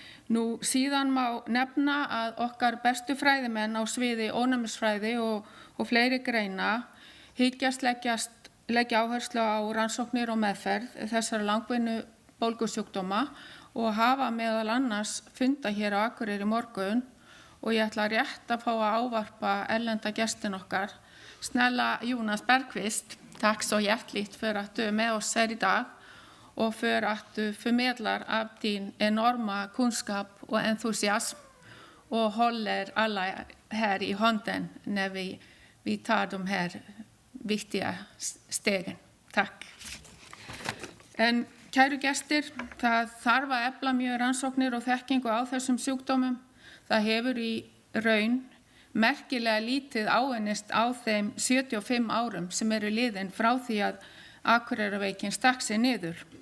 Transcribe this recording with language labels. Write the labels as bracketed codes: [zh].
[is] Nú síðan má nefna að okkar bestu fræðimenn á sviði ónæmisfræði og fleiri greina hyggjast leggja áherslu á rannsóknir og meðferð þessara langvinnu bólgusjúkdóma og hafa meðal annars funda hér á Akureyri í morgun og ég ætla rétt [sv] att få avvarpa erlända gästen [is] okkar. [sv] Snälla Jonas Bergqvist, tack så hjärtligt för att du är med oss här idag och för att du förmedlar av din enorma kunskap och entusiasm och håller alla här i handen när vi tar de här viktiga stegen. Tack. [is] En kæru gestir, það þarf að efla mjög rannsóknir og þekkingu á þessum sjúkdómum. Það hefur í raun merkilega lítið áunnist á þeim 75 árum sem eru liðin frá því að Akureyrarveikin stakk sig niður.